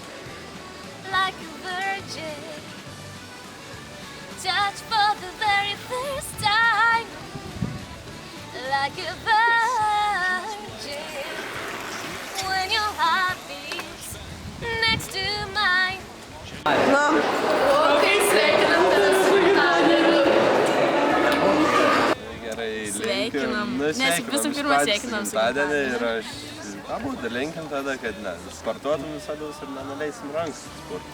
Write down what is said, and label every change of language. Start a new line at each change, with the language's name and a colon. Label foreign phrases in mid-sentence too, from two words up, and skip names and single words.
English: Like a virgin, touch for the very first time. Like a virgin, when your heart beats next to mine.
Lithuanian: Rokai, sveikinam tave su gimtadieniu! Gerai, Sveikinam. linkiu. Nes visų pirma sveikinam su gimtadienį ir aš abu linkim tada, kad sportuotum visada ir nenuleisim rankas sportui.